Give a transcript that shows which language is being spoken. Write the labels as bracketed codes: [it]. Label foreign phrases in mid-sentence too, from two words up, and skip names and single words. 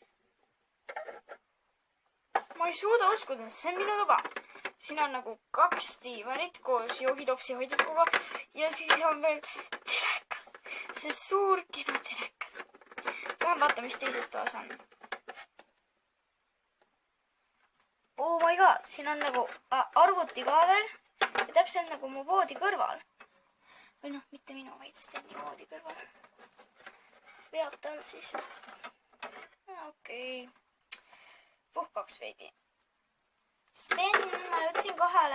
[et] Ma ei suuda uskuda, see on minu tuba. Siin on nagu 2 diivanit koos joogitopsi hoidikuga ja siis on veel telekas. See suur kena telekas. Lähen vaata, mis teises toas on. [en] Oh my god, [et] siin on nagu arvuti ka veel ja täpselt nagu mu voodi kõrval. Või noh, mitte minu, vaid Steni voodi kõrval. Veab tal siis. Okei. Puhkaks veidi. Sten, ma jõudsin kohale.